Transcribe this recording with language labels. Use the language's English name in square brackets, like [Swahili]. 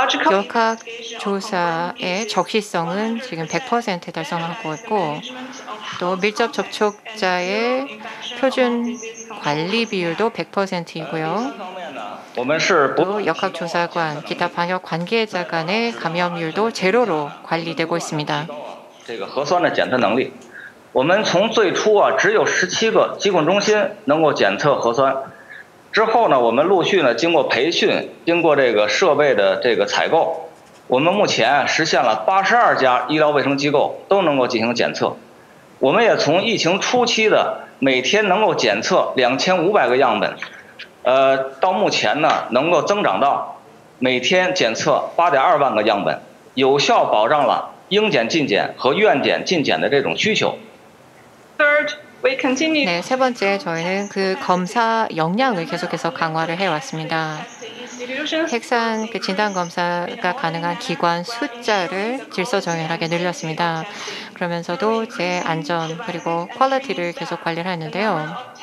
[Korean] 역학 조사의 적시성은 지금 100% 달성하고 있고 또 밀접 접촉자의 표준 관리 비율도 100%이고요. 또 역학 조사관, 기타 방역 관계자 간의 감염률도 제로로 관리되고 있습니다. [Chinese] 这个核酸的检测能力，我们从最初只有17个疾控中心能够检测核酸，之后呢，我们陆续呢经过培训，经过这个设备的这个采购，我们目前实现了82家医疗卫生机构都能够进行检测。我们也从疫情初期的每天能够检测2500个样本，到目前呢能够增长到每天检测8.2万个样本，有效保障了应检尽检和愿检尽检的这种需求。 [English] Third, we continue. [Korean] 네, 세 번째 저희는 그 검사 역량을 계속해서 강화를 해왔습니다. 핵산 그 진단 검사가 가능한 기관 숫자를 질서정연하게 늘렸습니다. 그러면서도 이제 안전 그리고 퀄리티를 계속 관리를 했는데요.